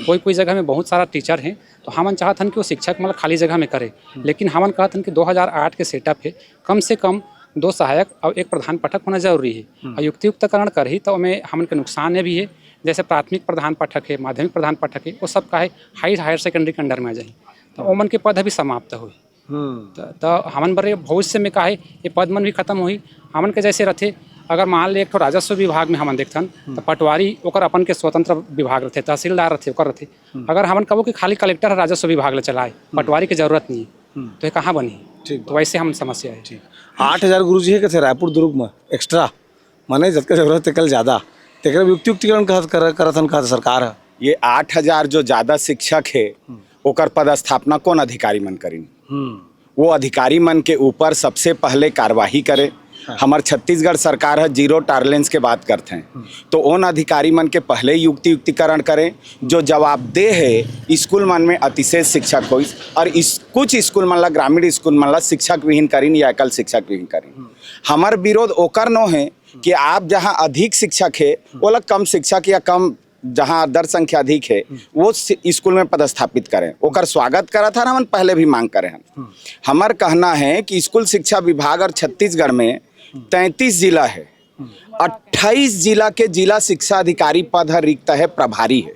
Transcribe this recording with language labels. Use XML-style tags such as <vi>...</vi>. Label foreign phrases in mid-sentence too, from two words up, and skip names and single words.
<hne>कोई जगह में बहुत सारा टीचर हैं तो हमन चाहतन कि वो शिक्षक मतलब खाली जगह में करे, लेकिन हमन कहतन कि 2008 के सेटअप है, कम से कम 2 सहायक और 1 प्रधान पाठक होना जरूरी है। और युक्तिकरण करही तो हमें हमन के नुकसान भी है, जैसे प्राथमिक प्रधान पाठक है, माध्यमिक प्रधान पाठक है, वो सब का है</hne> <en>higher secondary</en> <hne>के अंडर में आ जाए, तो ओमन के पद भी समाप्त हुई। तो हमन बड़े भविष्य में का है ये पद मन भी खत्म हुई। हमन के जैसे रहते, अगर मान ले एक तो राजस्व विभाग में हमन देखथन तो पटवारी ओकर अपन के स्वतंत्र विभाग रहते, तहसीलदार रहते ओकर रहते। अगर हमन कहो कि खाली कलेक्टर राजस्व विभाग ले चलाए, पटवारी की जरूरत नहीं है, तो ये कहाँ बनी? तो वैसे हम समस्या है। 8,000 गुरु जी है कि रायपुर दुर्ग में एक्स्ट्रा माने जब जरूरत है कल ज्यादा युक्तिकरण करथन का सरकार है। ये 8,000 जो ज्यादा शिक्षक है ओकर पद स्थापना कौन अधिकारी मन करी? वो अधिकारी मन के ऊपर सबसे पहले कार्यवाही करे। हमार छत्तीसगढ़ सरकार है</hne> <en>zero tolerance</en> <hne>के बात करते हैं, तो उन अधिकारी मन के पहले युक्तिकरण करें जो जवाबदेह है। स्कूल मन में अतिशय शिक्षक हो और कुछ स्कूल मन ला, ग्रामीण स्कूल मन ला शिक्षक विहीन करीन या एकल शिक्षक विहीन करीन। हमार विरोध ओकर नो है कि आप जहाँ अधिक शिक्षक है वो लोग कम शिक्षक या कम जहाँ दर संख्या अधिक है वो स्कूल में पदस्थापित करें। ओकर स्वागत करा था ना, हम पहले भी मांग करे हैं। हमार कहना है कि स्कूल शिक्षा विभाग और छत्तीसगढ़ में 33 जिला है, 28 जिला के जिला शिक्षा अधिकारी पद रिक्त है, प्रभारी है।</hne>